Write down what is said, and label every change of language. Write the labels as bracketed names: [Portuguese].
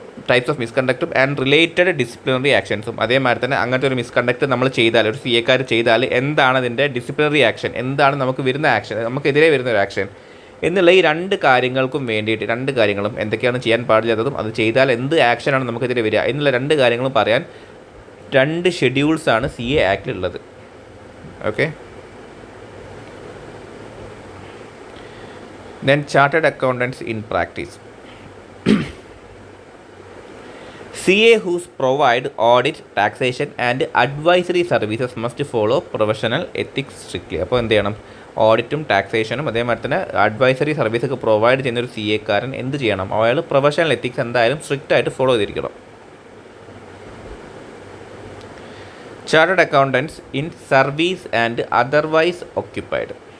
[Malayalam] Types of മിസ്കണ്ടക്റ്റും and related disciplinary ആക്ഷൻസും. അതേമാതിരി തന്നെ അങ്ങനത്തെ ഒരു മിസ്കണ്ടക്ട് നമ്മൾ ചെയ്താൽ, ഒരു CAക്കാർ ചെയ്താൽ എന്താണ് അതിൻ്റെ ഡിസിപ്ലിനറി ആക്ഷൻ, എന്താണ് നമുക്ക് വരുന്ന ആക്ഷൻ, നമുക്കെതിരെ വരുന്ന ഒരു ആക്ഷൻ എന്നുള്ള ഈ 2 കാര്യങ്ങൾക്കും വേണ്ടിയിട്ട് 2 കാര്യങ്ങളും എന്തൊക്കെയാണ് ചെയ്യാൻ പാടില്ലാത്തതും അത് ചെയ്താൽ എന്ത് ആക്ഷനാണ് നമുക്കെതിരെ വരിക എന്നുള്ള 2 കാര്യങ്ങളും പറയാൻ 2 ഷെഡ്യൂൾസാണ് CA ആക്ടിലുള്ളത്. Okay. [English] Then chartered accountants in practice. CA whose provide audit, taxation and advisory services must follow professional ethics strictly. [Malayalam] അപ്പോൾ എന്ത് ചെയ്യണം? ഓഡിറ്റും ടാക്സേഷനും അതേമാതിരി തന്നെ അഡ്വൈസറി സർവീസൊക്കെ പ്രൊവൈഡ് ചെയ്യുന്ന ഒരു CAക്കാരൻ എന്ത് ചെയ്യണം? അയാൾ പ്രൊഫഷണൽ എത്തിക്സ് എന്തായാലും സ്ട്രിക്റ്റ് ആയിട്ട് ഫോളോ ചെയ്തിരിക്കണം. [English] Chartered accountants in service and otherwise occupied.